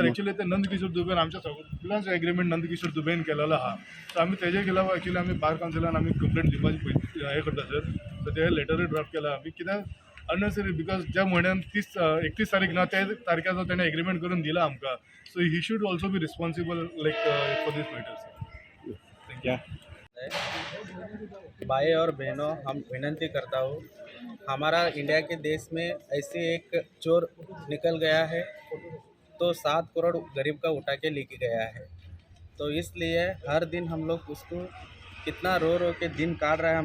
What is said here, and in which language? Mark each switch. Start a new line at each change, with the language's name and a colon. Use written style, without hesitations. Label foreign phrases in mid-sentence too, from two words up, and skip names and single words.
Konkani: एक्चुअली ते नंदकिशोर दुबेन आमच्या सगळ्यांचो एग्रीमेंट नंदकिशोर दुबेन केलेलो आहा सो आमी तेजे केल्या एक्चुअली आमी
English: bar council
Konkani: आमी कंप्लेंट दिवपाची हे करता सर सो ते लेटरूय ड्राफ्ट केला आमी कित्याक
English: unnecessary because
Konkani: ज्या म्हयन्यान 31 तारीख ना त्या तारखेचो तेणें एग्रीमेंट करून दिला आमकां
English: so he should also be responsible like for this matters
Hindi: क्या भाई और बहनों हम विनती करता हूँ हमारा इंडिया के देश में ऐसे एक चोर निकल गया है तो 7 करोड़ गरीब का उठा के लेके गया है तो इसलिए हर दिन हम लोग उसको कितना रो के दिन काट रहा है